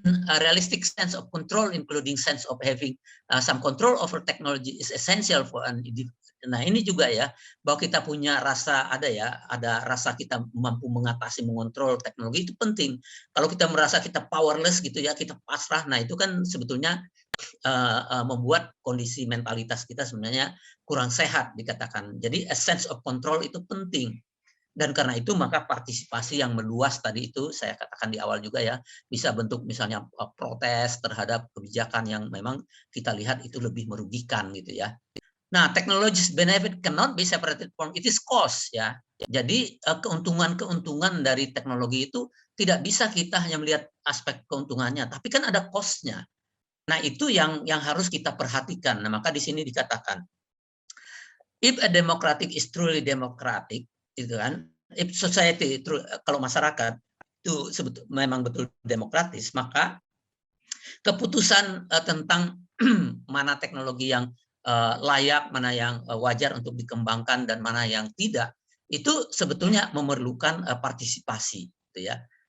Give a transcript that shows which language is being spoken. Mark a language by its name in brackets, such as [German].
[English] A realistic sense of control, including sense of having some control over technology, is essential for an individual. [Indonesian] Nah, ini juga ya, bahwa kita punya rasa, ada rasa kita mampu mengatasi, mengontrol teknologi itu penting. Kalau kita merasa kita powerless gitu ya, kita pasrah, nah itu kan sebetulnya membuat kondisi mentalitas kita sebenarnya kurang sehat dikatakan. Jadi [English] a sense of control [Indonesian] itu penting. Dan karena itu maka partisipasi yang meluas tadi itu saya katakan di awal juga ya, bisa bentuk misalnya protes terhadap kebijakan yang memang kita lihat itu lebih merugikan gitu ya. [English] Nah, technology's benefit cannot be separated from its cost ya. [Indonesian] Jadi keuntungan-keuntungan dari teknologi itu tidak bisa kita hanya melihat aspek keuntungannya, tapi kan ada cost-nya. Nah, itu yang harus kita perhatikan. Nah, maka di sini dikatakan [English] if a democratic is truly democratic, [Indonesian] itu kan, [English] if society [Indonesian] kalau masyarakat itu memang betul demokratis, maka keputusan tentang mana teknologi yang layak, mana yang wajar untuk dikembangkan dan mana yang tidak, itu sebetulnya memerlukan partisipasi, gitu ya.